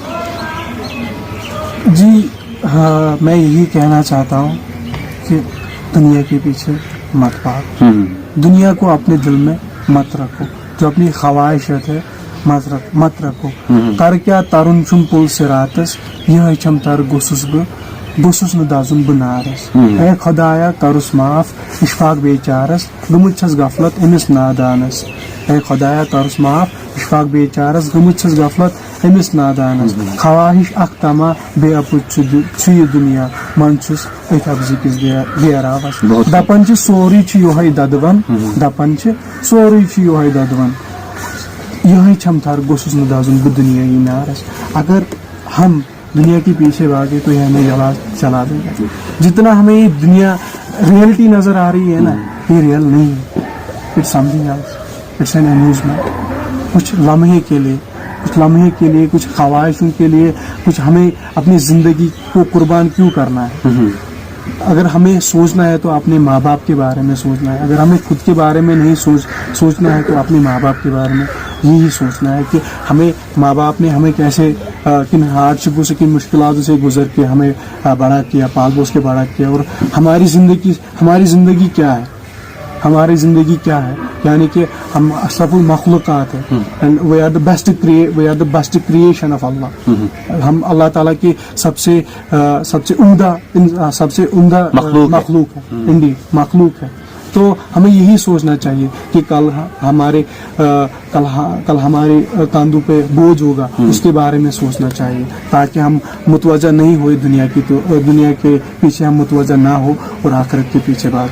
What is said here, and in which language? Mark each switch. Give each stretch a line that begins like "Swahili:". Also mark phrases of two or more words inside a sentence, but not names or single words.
Hindi: जी हाँ, मैं यही कहना चाहता हूँ कि दुनिया के पीछे मत भागो, दुनिया को अपने दिल में मत रखो, जो अपनी ख्वाहिशत है मत रखो.
Kashmiri: کر کیا ترُن چھُم پُل سیٚ راتس یہ چھم تر گوٚسُس نہ دازُن بنارس. اے خدایا کرُس معاف اشفاق بیچارس گمُت چھس غفلت اَمِس نادانس. اے خدایا کرُس معاف اشفاق بیچارس گمُت چھس غفلت اَمِس نادانس. خواہش اکھ تمہ بے اپُچ یہ دُنیا مَن چھُس ایک ابزی کِس بیراوس. دپان چھ سۄری چھ یوہَے ددوَن، دپان چھ سۄری چھ یوہَے ددوَن یہی چھم تھار گوٚسُس نہ دازُن دُنیا ہی نارس.
Hindi: अगर हम दुनिया के पीछे भागे तो ये हमें चला देगा. जितना हमें ये दुनिया रियलिटी नजर आ रही है ना, ये रियल नहीं है,
English: It's something else, it's an amusement.
Hindi: कुछ लम्हे के लिए कुछ ख्वाहिशों के लिए कुछ हमें अपनी जिंदगी को कुर्बान क्यों करना है. अगर हमें सोचना है तो अपने माँ बाप के बारे में सोचना है. अगर हमें खुद के बारे में नहीं सोचना है तो अपने माँ बाप के बारे में यही सोचना है कि हमें माँ बाप ने हमें कैसे किन हार्डशिपों से, किन मुश्किलातों से गुजर के हमें बड़ा किया, पाल पोस के बड़ा किया. और हमारी ज़िंदगी क्या है, यानी कि हम
Arabic: أشرف المخلوقات
Hindi: हैं,
English: And we are the best creation of Allah.
Hindi: हम अल्लाह ताला की सबसे उम्दा मखलूक है. तो हमें यही सोचना चाहिए कि कल हमारे कंधों पे बोझ होगा, उसके बारे में सोचना चाहिए, ताकि हम मुतवज्जा नहीं हो दुनिया के पीछे हम मुतवज्जा ना हो और आखिरत के पीछे भागो.